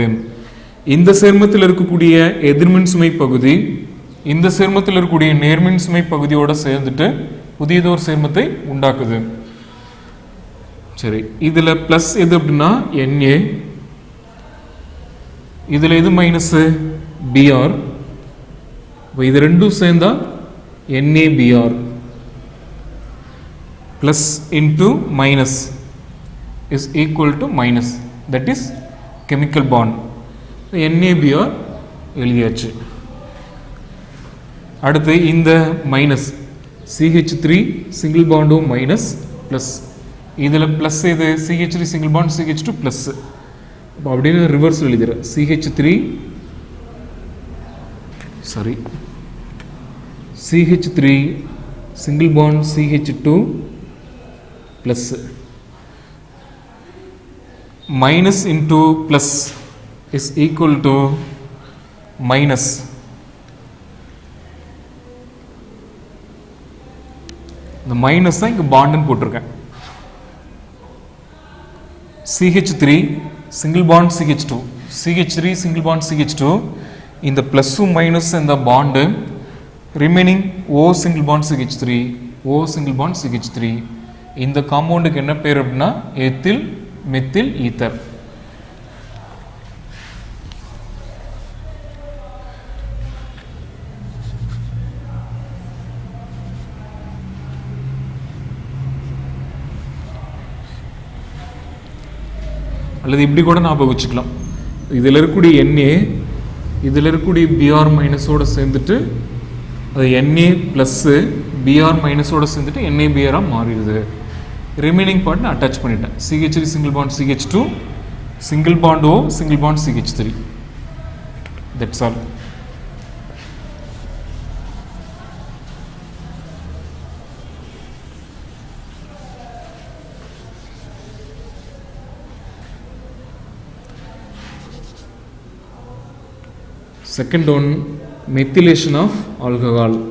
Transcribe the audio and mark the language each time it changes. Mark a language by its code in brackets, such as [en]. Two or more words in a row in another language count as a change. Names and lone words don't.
[ta] இந்த சேர்மத்தில் இருக்கக்கூடிய எதிர்மின் சுமை பகுதி இந்த சேர்மத்தில் இருக்கக்கூடிய நேர்மின் சுமை பகுதியோட சேர்ந்துட்டு புதியதொரு சேர்மத்தை உண்டாக்குது. சரி, இதுல பிளஸ் எது அப்படின்னா Na, இதுல எது மைனஸ் Br. இது ரெண்டும் சேர்ந்தா [en] NaBr plus into minus is equal to minus, that is chemical bond. [ta] NaBr எழுதியாச்சு. அடுத்து இந்த [en] minus CH3 single bond minus plus, [ta] இதில் ப்ளஸ் இது [en] CH3 single bond CH2 plus. [ta] அப்போ அப்படின்னு ரிவர்ஸ் எழுதிடுறேன். [en] CH3 single bond CH2 plus minus into plus is equal to minus. [ta] இந்த மைனஸ் தான் இங்கே பாண்டுன்னு போட்டிருக்கேன். [en] CH3 single bond CH2, CH3 single bond CH2, [ta] இந்த ப்ளஸ்ஸும் மைனஸ் இந்த பாண்டு ரிமைனிங் [en] O single bond CH3, O single bond CH3. [ta] இந்த காம்பவுண்டுக்கு என்ன பேர் அப்படின்னா [en] ethyl methyl ether. [ta] அல்லது இப்படி கூட ஞாபகம் வச்சுக்கலாம். இதில் இருக்கக்கூடிய Na இதில் இருக்கக்கூடிய Br மைனஸோடு சேர்ந்துட்டு அது Na ப்ளஸ்ஸு Br மைனஸோடு சேர்ந்துட்டு NaBr மாறிடுது. [en] remaining part [ta] நான் அட்டாச் பண்ணிட்டேன். [en] CH3 single bond CH2, single bond O, single bond CH3. That's all. Second one, methylation of alcohol.